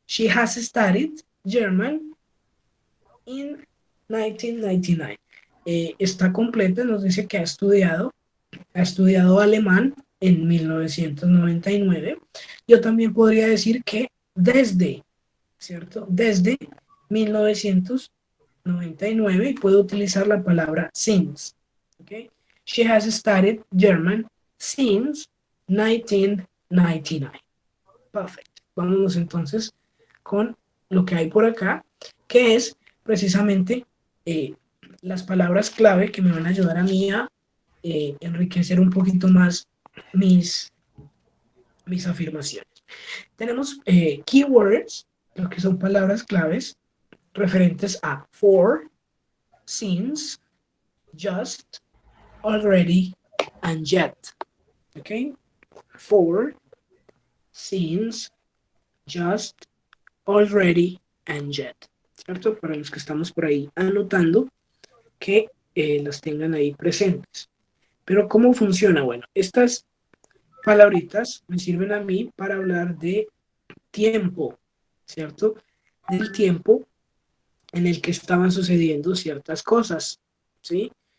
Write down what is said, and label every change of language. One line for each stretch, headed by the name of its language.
English: She has studied German in 1999.
Spanish: Está completa, nos dice que ha estudiado alemán en 1999. Yo también podría decir que desde, ¿cierto? Desde 1999 y puedo utilizar la palabra since. ¿Okay?
English: She has studied German since 1999.
Spanish: Perfecto. Vámonos entonces con lo que hay por acá, que es precisamente las palabras clave que me van a ayudar a mí a enriquecer un poquito más mis afirmaciones. Tenemos keywords, lo que son palabras claves referentes a
English: for, since, just, already, and yet.
Spanish: ¿Ok?
English: For, since, just, already, and yet.
Spanish: ¿Cierto? Para los que estamos por ahí anotando, que las tengan ahí presentes. Pero ¿cómo funciona? Bueno, estas palabritas me sirven a mí para hablar de tiempo, ¿cierto? Del tiempo en el que estaban sucediendo ciertas cosas, ¿sí?